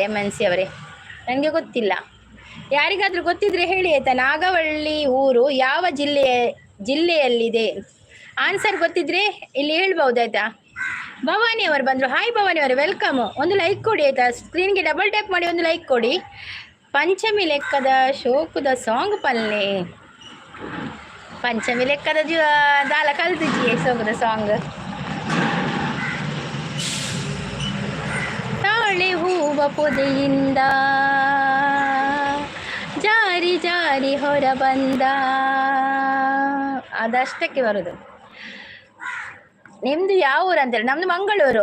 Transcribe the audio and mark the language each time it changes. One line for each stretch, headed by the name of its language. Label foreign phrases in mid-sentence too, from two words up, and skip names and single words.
Kannada: MNC ಅವರೇ ನನಗೆ ಗೊತ್ತಿಲ್ಲ. ಯಾರಿಗಾದ್ರೂ ಗೊತ್ತಿದ್ರೆ ಹೇಳಿ ಆಯ್ತಾ. ನಾಗವಳ್ಳಿ ಊರು ಯಾವ ಜಿಲ್ಲೆಯಲ್ಲಿದೆ? ಆನ್ಸರ್ ಗೊತ್ತಿದ್ರೆ ಇಲ್ಲಿ ಹೇಳ್ಬಹುದಾಯ್ತಾ. ಭವಾನಿ ಅವರು ಬಂದರು. ಹಾಯ್ ಭವಾನಿ ಅವರೇ, ವೆಲ್ಕಮ್. ಒಂದು ಲೈಕ್ ಕೊಡಿ ಆಯ್ತಾ. ಸ್ಕ್ರೀನ್ಗೆ
English: double tap
Kannada: ಮಾಡಿ ಒಂದು ಲೈಕ್ ಕೊಡಿ.
Tulu: ಪಂಚಮಿ ಲೆಕ್ಕದ ಶೋಕದ ಸಾಂಗ್ ಪಲ್ಲೆ. ಪಂಚಮಿ ಲೆಕ್ಕದ ದಾಲ ಕಲ್ತಿದ್ಯೆ ಸೋಗದ ಸಾಂಗ್.
Kannada: ತಾಳೆ ಹೂವ ಪೊದೆಯಿಂದ ಜಾರಿ ಹೊರ ಬಂದ, ಅದಷ್ಟಕ್ಕೆ ಬರೋದು. ನಿಮ್ದು ಯಾವ ಊರು ಅಂತೇಳಿ? ನಮ್ದು ಮಂಗಳೂರು.